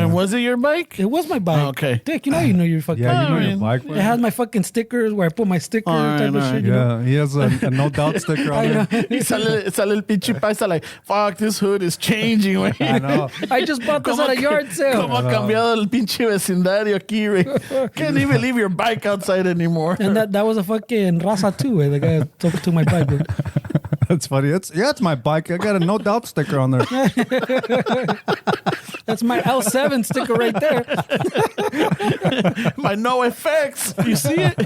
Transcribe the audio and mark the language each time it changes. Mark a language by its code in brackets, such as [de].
[en] man. was it your bike? It was my bike. Oh, okay. Dick, you know your fucking Yeah, you know your man. bike. It has my fucking stickers where I put my sticker type of shit. You know? Yeah, he has a no doubt sticker on there. [es] Y sale el pinche paisa [en] like, fuck, this hood is changing, güey. I know. I just bought this at a yard sale. [es] ¿Cómo ha cambiado el pinche vecindario aquí, güey? [en] Can't even leave your bike outside anymore. And that was a fucking raza too. The guy took my bike. Bro. That's funny. It's my bike. I got a no doubt sticker on there. That's my L7 sticker right there. My no effects. You see it?